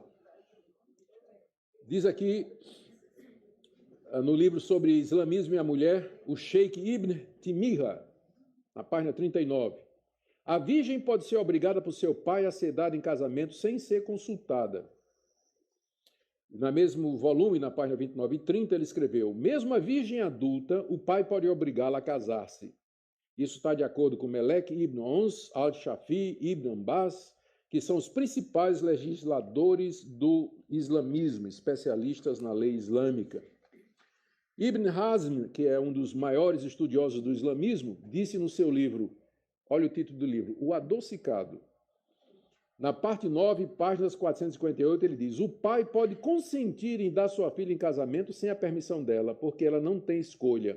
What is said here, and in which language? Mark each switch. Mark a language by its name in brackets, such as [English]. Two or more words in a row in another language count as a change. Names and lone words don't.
[Portuguese] Diz aqui, no livro sobre islamismo e a mulher, o Sheikh Ibn Timiha, na página 39. A virgem pode ser obrigada por seu pai a ser dada em casamento sem ser consultada. No mesmo volume, na página 29 e 30, ele escreveu: mesmo a virgem adulta, o pai pode obrigá-la a casar-se. Isso está de acordo com Melek ibn Ons, al-Shafi, ibn Abbas, que são os principais legisladores do islamismo, especialistas na lei islâmica. Ibn Hazm, que é um dos maiores estudiosos do islamismo, disse no seu livro, olha o título do livro, O Adocicado. Na parte 9, páginas 458, ele diz: o pai pode consentir em dar sua filha em casamento sem a permissão dela, porque ela não tem escolha.